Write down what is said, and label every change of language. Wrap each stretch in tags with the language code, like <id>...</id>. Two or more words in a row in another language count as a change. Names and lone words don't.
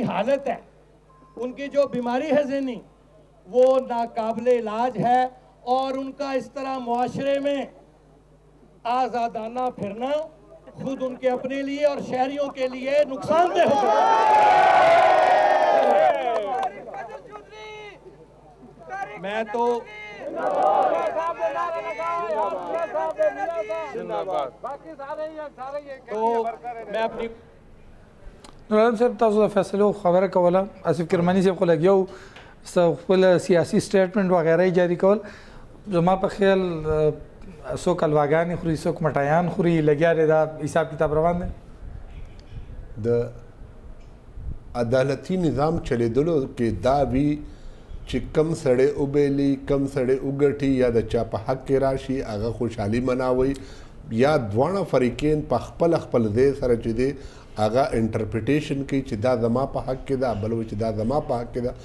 <ur>حالت ہے، ان کی جو بیماری ہے ذہنی، وہ ناقابل علاج ہے، اور ان کا اس طرح معاشرے میں آزادانہ پھرنا خود ان کے اپنے لیے اور شہریوں کے لیے نقصان دہ ہو میں تو میں اپنی</ur> <ps>نور عالم صاحب تاسو د فیصلو خبره کوله، آصف کرمانی صاحب خو لګیو خپل سیاسي سټیټمنټ وغیره جاری کول. زما په خیال څوک الواګانې خوري، څوک مټایان خوري، لګیا دی، دا حساب کتاب روان دی. د عدالتي نظام چلیدلو کې دا وي چې کم سړی وبیلي، کم سړی وګټي یا د چا په حق کې راشي هغه خوشحالي مناوي، یا دواړه فریقین په خپل ځای سره چې دی هغه انټرپریټیشن کوي چې دا زما په حق کې ده، بل وایي چې دا زما په حق کې ده.</ps>